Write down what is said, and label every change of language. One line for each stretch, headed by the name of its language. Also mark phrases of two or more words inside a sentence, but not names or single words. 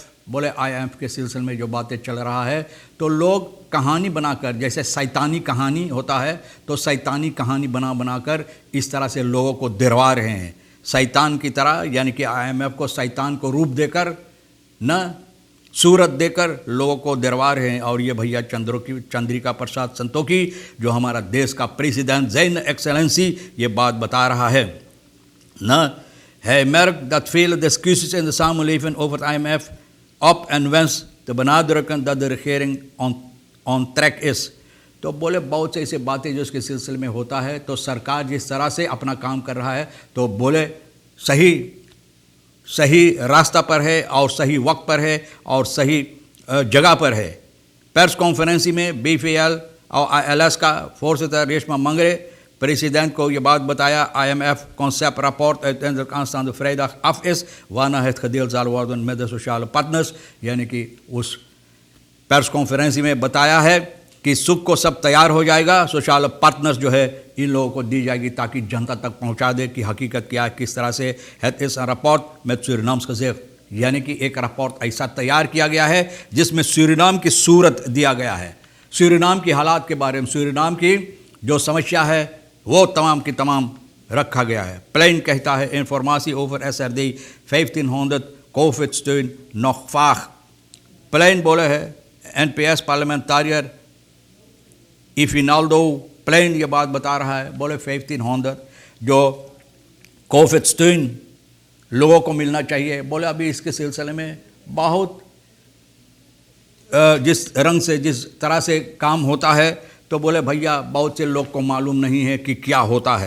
Caribbean Hindustani: बोले IMF के सिलसिले में जो बातें चल रहा है तो लोग कहानी बनाकर, जैसे शैतानी कहानी होता है तो शैतानी कहानी बनाकर इस तरह से लोगों को डरवा रहे हैं शैतान की तरह, यानी कि IMF को शैतान को रूप देकर न सूरत देकर लोगों को डरवा रहे हैं। और ये भैया चंद्रिका प्रसाद संतोखी जो हमारा देश का प्रेसिडेंट
Dutch: Zijne Excellentie
Caribbean Hindustani: ये बात बता रहा है न।
Dutch: है merkt dat vele discussies in de samenleving over het IMF op en wens te benadrukken dat de regering
English: on track
Dutch: is।
Caribbean Hindustani: तो बोले बहुत से ऐसे बातें जो इसके सिलसिले में होता है, तो सरकार जिस तरह से अपना काम कर रहा है तो बोले सही रास्ता पर है और सही वक्त पर है और सही जगह पर है। प्रेस कॉन्फ्रेंस में BFL और ILS का voorzitter रेशमा मंगरे president को ये बात बताया।
Dutch: IMF concept rapport uiteindelijk aanstaande vrijdag af is, waarna het gedeeld zal worden met de sociale partners।
Caribbean Hindustani: यानी कि उस प्रेस कॉन्फ्रेंस में बताया है कि सुख को सब तैयार हो जाएगा, सोशल पार्टनर्स जो है इन लोगों को दी जाएगी ताकि जनता तक पहुंचा दे कि हकीकत क्या है, किस तरह से है। इस रिपोर्ट में सूरीनाम gezicht, यानी कि एक रिपोर्ट ऐसा तैयार किया गया है जिसमें सूरीनाम की सूरत दिया गया है, सूरीनाम की हालात के बारे में, सूरीनाम की जो समस्या है वो तमाम की तमाम रखा गया है। प्लेन कहता है
Dutch: informatie over SRD 1500 covid steun nog vaag.
Caribbean Hindustani: प्लेन बोले है NPS पार्लियामेंटारियर इफिनाल्डो प्लेन ये बात बता रहा है। बोले 1500 जो कोविड steun लोगों को मिलना चाहिए। बोले अभी इसके सिलसिले में बहुत जिस रंग से जिस तरह से काम होता है, तो बोले भैया बहुत से लोग को मालूम नहीं है कि क्या होता है।